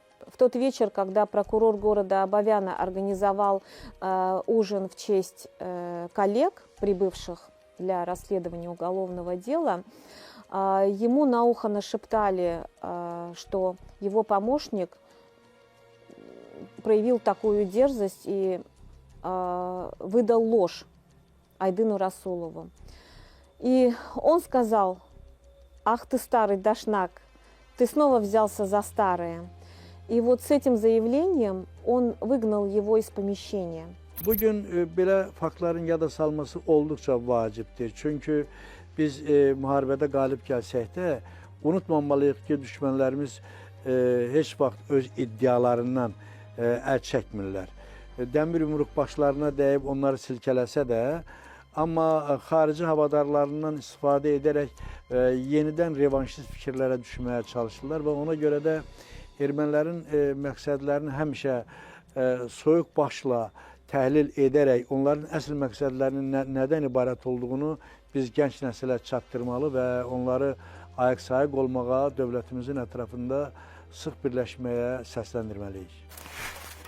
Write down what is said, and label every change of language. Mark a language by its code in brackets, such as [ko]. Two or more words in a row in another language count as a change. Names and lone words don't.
[ru] В тот вечер, когда прокурор города Абовяна организовал ужин в честь коллег, прибывших для расследования уголовного дела, ему на ухо нашептали, что его помощник проявил такую дерзость и выдал ложь Айдыну Расулову. И он сказал: «Ах ты, старый дошнак, ты снова взялся за старое». И вот с этим заявлением он выгнал его из помещения. [az] Bugün belə faktların yada salması olduqca vacibdir. Çünki biz müharibədə qalib gəlsək də unutmamalıyıq ki, düşmənlərimiz heç vaxt öz iddialarından əl çəkmirlər. Dəmir yumruq başlarına dəyib onları silkələsə də, amma xarici havadarlarından istifadə edərək yenidən revanşist fikirlərə düşməyə çalışırlar və ona görə də ermənilərin məqsədlərini həmişə soyuq başla təhlil edərək onların əsl məqsədlərinin nədən ibarət olduğunu biz gənc nəsilə çatdırmalı və onları ayıq-sayıq olmağa, dövlətimizin ətrafında sıx birləşməyə səsləndirməliyik.